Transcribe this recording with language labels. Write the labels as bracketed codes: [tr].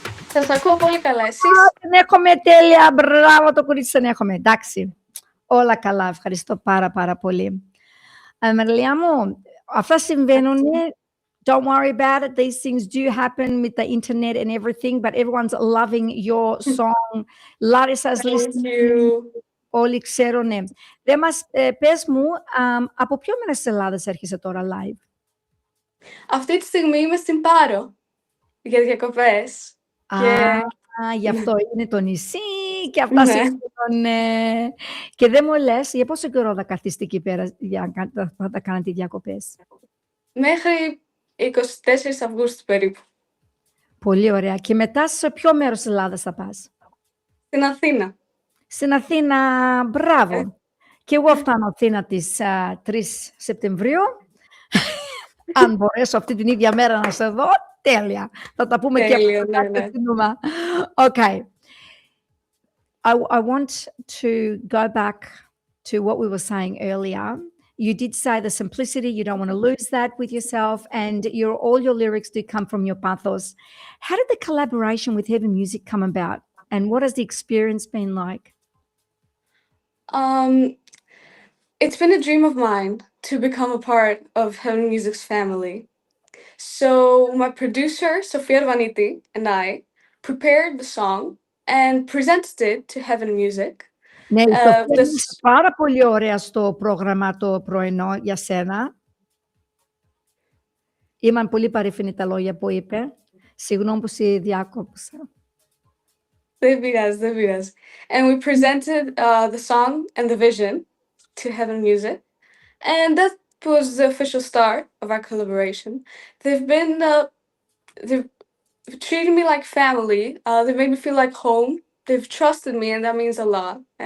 [el] Σας ακούω πολύ καλά, εσείς? Την έχουμε τέλεια, μπράβο το κορίτσι, την έχουμε. Εντάξει, όλα καλά, ευχαριστώ πάρα πολύ. Αμαριλία μου, αυτά συμβαίνουν. [en] Don't worry about it. These things do happen with the internet and everything, but everyone's loving your song. Larissa's Thank listening. you. [el] Όλοι ξέρουνε. Πες μου, από ποιο μέρος της Ελλάδας έρχεσαι τώρα live? Αυτή τη στιγμή είμαι στην Πάρο για διακοπές. Γι' αυτό είναι το νησί και αυτά Ναι. συμβαίνουν. Και δεν μου λες, για πόσο καιρό θα καθίσετε εκεί πέρα θα τα κάνετε διακοπές? Μέχρι 24 Αυγούστου περίπου. Πολύ ωραία. Και μετά σε ποιο μέρος της Ελλάδας θα πας? Στην Αθήνα. Στην Αθήνα, μπράβο. Και εγώ φτάνω Αθήνα τις 3 Σεπτεμβρίου. Αν μπορέσω αυτή την ίδια μέρα να σε δω, τέλεια. Θα τα πούμε Τέλειο, και ναι. [en] Okay. I want to go back to what we were saying earlier. You did say the simplicity, you don't want to lose that with yourself, and all your lyrics do come from your pathos. How did the collaboration with Heaven Music come about, and what has the experience been like? It's been a dream of mine to become a part of Heaven Music's family. So my producer, Sofia Vaniti, and I prepared the song and presented it to Heaven Music. [el] Ναι, η Σοφία είναι πάρα πολύ ωραία στο πρόγραμμα το πρωινό για σένα. Ήμαν πολύ παρήφανη τα λόγια που είπε. Συγγνώμη που σε διάκοψα. Δεν πειράζει. [en] And we presented the song and the vision to Heaven Music. And that was the official start of our collaboration. They've treated me like family. They've made me feel like home. They've trusted me, and that means a lot.